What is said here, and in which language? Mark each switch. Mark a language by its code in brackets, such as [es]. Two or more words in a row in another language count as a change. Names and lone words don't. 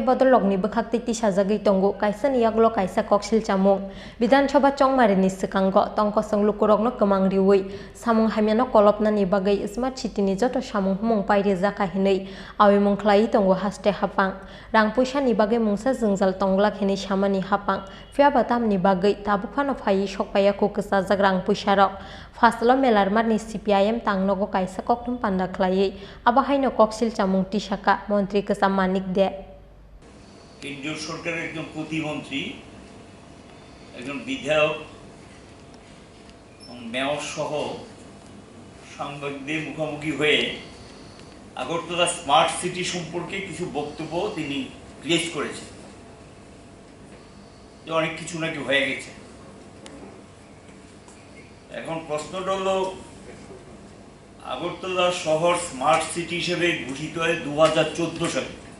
[trp] बदलगनि बखाक्ति तिसाजागै तंगु कायसानि यागलो कायसा कक्सिल चामुं विधानसभा चौंबारिनि सिगांग तंकसं लुकुरगनो गोमां रिउयै सामुं हामियानो कलपनानि बागै स्मार्ट सिटीनि जत सामुं हुमुं पाइरि जाकाहिनै आवमुंख्लायै तंगु हास्ते हापां रां पैसानि बागै मुंसा जोंजाल तंग्लाखिनि सामानि हापां फियाबा तामनि बागै ताबुफानो फायै सकपायाखौ गोसाजाक रां पैसारक फासला मेलार मातनि CPIM तांनगो कायसा कक्थुम पान्दा ख्लायै आबाहायनो कक्सिल चामुं तिसाका मन्त्रि गोसाम मानिक दे [bn] কেন্দ্রীয় সরকারের একজন প্রতিমন্ত্রী একজন বিধায়ক মেয়র সহ সাংবাদিকদের মুখোমুখি হয়ে আগরতলা স্মার্ট সিটি সম্পর্কে কিছু বক্তব্য তিনি প্লেস করেছেন যে অনেক কিছু নাকি হয়ে গেছে। এখন প্রশ্নটা হলো আগরতলা শহর স্মার্ট সিটি হিসেবে ঘোষিত হয় 2014 সালে।